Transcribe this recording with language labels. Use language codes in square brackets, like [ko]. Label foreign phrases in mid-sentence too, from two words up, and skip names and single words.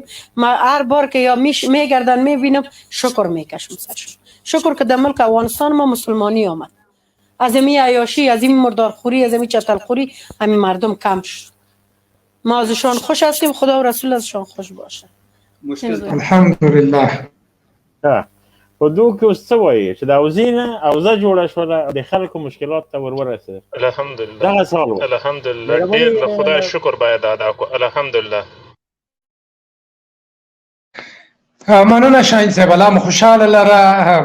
[fa] ما هر بار که یا میگردن میبینم شکر میکشم سرشون. شکر که در ملک افغانستان ما مسلمانی آمد. از این عیاشی، از این مردارخوری، از این چتلخوری همین مردم کم شد. ما ازشان خوش هستیم، خدا و رسول ازشان خوش باشه. الحمدلله. [ps] په دو کې اوس څه وایي چې د اوزې نه اوزه جوړه شوله، د خلکو مشکلات ته ورورسېده. الحمدلله دغه سال و. الحمدلله ډېر له خدای شکر باید ادا کړو. الحمدلله. مننه شاهین صاحب، الله مو خوشحاله لره.